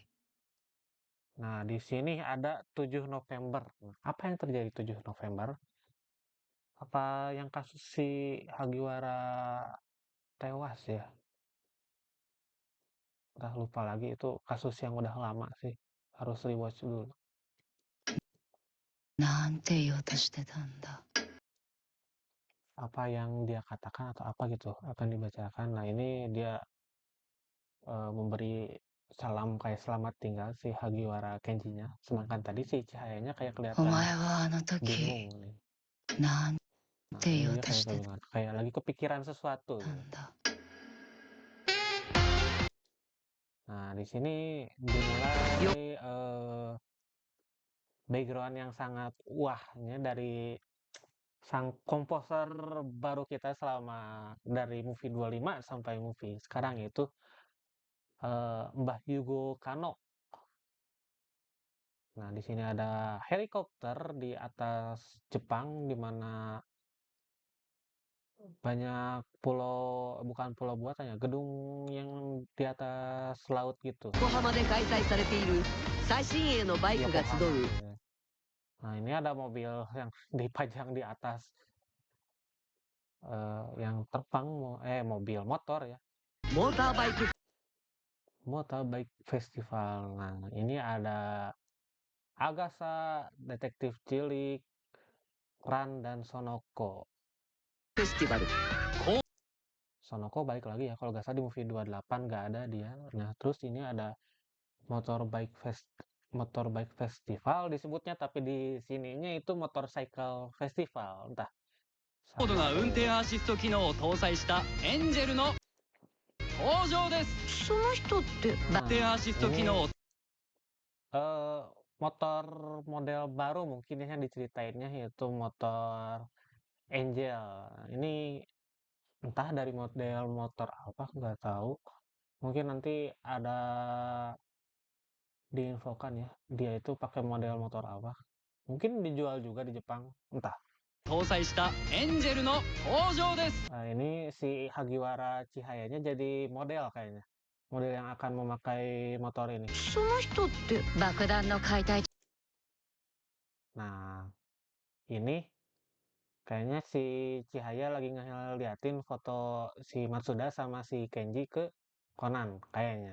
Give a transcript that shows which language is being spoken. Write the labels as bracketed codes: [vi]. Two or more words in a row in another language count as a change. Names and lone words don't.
[id] Nah di sini ada 7 November. Nah, apa yang terjadi 7 November? Apa yang kasus si Hagiwara tewas ya? Udah lupa lagi itu kasus yang udah lama sih. Harus rewatch dulu. [ja] なんて言おうとしてたんだ [id] Apa yang dia katakan atau apa gitu akan dibacakan. Nah ini dia memberi salam kayak selamat tinggal si Hagiwara Kenjinya. Sedangkan tadi si Cahayanya kayak [ja] お [id] kelihatan [ja] 前はあの [id] bingung [ja] 時 [id] nih. [ja] なん [id] Nah [ja] て [id] ini [ja] 言おう [id] dia [ja] と [id] kayak [ja] して [id] kebingungan, kayak lagi kepikiran sesuatu [ja] た [id] gitu. [ja] んだ [id] Nah di sini dimulai background yang sangat wahnya dari sang komposer baru kita selama dari movie 25 sampai movie sekarang yaitu Mbah Yugo Kanno. Nah, di sini ada helikopter di atas Jepang di mana banyak pulau, bukan pulau buatan ya, gedung yang di atas laut gitu. [ja] 横浜で開催されている最新鋭のバイクが集 Yokohama う [id] gitu ya. Nah, ini ada mobil yang dipajang di atas yang terbang, mobil motor ya, [ja] モーターバイク [id] Motorbike Festival. Nah, ini ada Agasa, Detektif Cilik, Ran, dan Sonoko. [ja] フェスティバル [id] Sonoko balik lagi ya, kalau nggak salah di movie 28 nggak ada dia. Nah, terus ini ada Motorbike Festival disebutnya, tapi di sininya itu Motorcycle Festival, entah [ja] 高度 [id] sama [ja] な [id] atau [ja] 運転 [id] beda. [ja] アシスト機能を搭載したエンジェルの登場です。その人って [id] Nah, [ja] 運転アシスト機能を [id] motor model baru mungkin yang diceritainnya yaitu motor Angel. Ini entah dari model motor apa nggak tahu. Mungkin nanti ada diinfokan ya, dia itu pakai model motor apa. Mungkin dijual juga di Jepang, entah. [ja] 搭載したエンジェルの登場です。 [id] Nah, ini si Hagiwara Chihayanya jadi model kayaknya. Model yang akan memakai motor ini. [ja] その人って爆弾の解体 [id] Nah, ini kayaknya si Chihaya lagi ngeliatin foto si Matsuda sama si Kenji ke Conan kayaknya.